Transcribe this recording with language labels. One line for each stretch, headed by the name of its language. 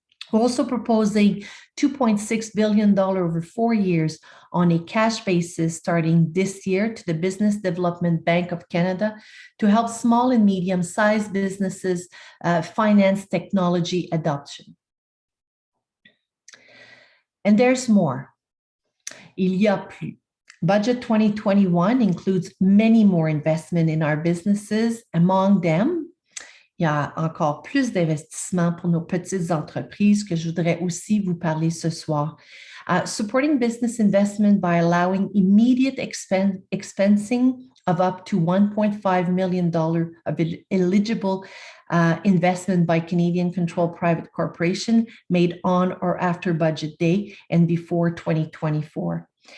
English: We're also proposing $2.6 billion over 4 years on a cash basis starting this year to the Business Development Bank of Canada to help small and medium-sized businesses finance technology adoption. And there's more.
French: Il y a plus.
English: Budget 2021 includes many more investment in our businesses. Among them,
French: il y a encore plus d'investissements pour nos petites entreprises que je voudrais aussi vous parler ce soir.
English: Supporting business investment by allowing immediate expensing of up to $1.5 million of eligible investment by Canadian-controlled private corporation made on or after budget day and before 2024.